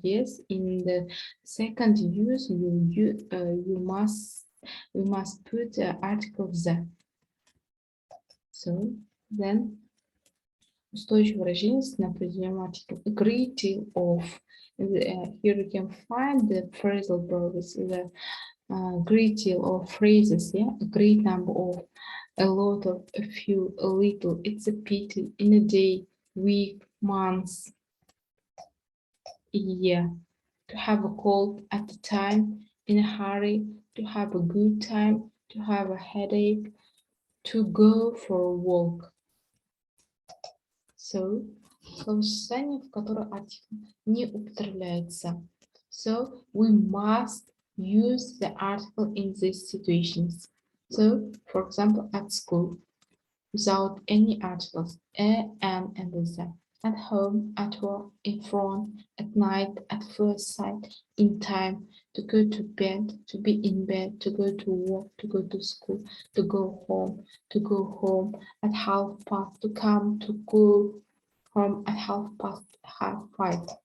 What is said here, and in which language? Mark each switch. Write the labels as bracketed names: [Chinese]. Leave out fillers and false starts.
[English] Yes, in the second use, we must put the article the. So then, [Russian] устойчивое выражение на определенный артикль. [English] A great deal of. Here you can find the phrasal verbs, the great deal of phrases. Yeah, a great number of, a lot of, a few, a little. It's a pity. In a day, week, months, year. To have a cold at the time, in a hurry, to have a good time, to have a headache, to go for a walk. So [Russian] Словосочетание, в котором артикль не употребляется. [English] So we must use the article in these situations. So, for example, at school, without any articles, a, an, and the. At home, at work, in front, at night, at first sight, in time, to go to bed, to be in bed, to go to work, to go to school, to go home, at half past, to come, to go home at half five.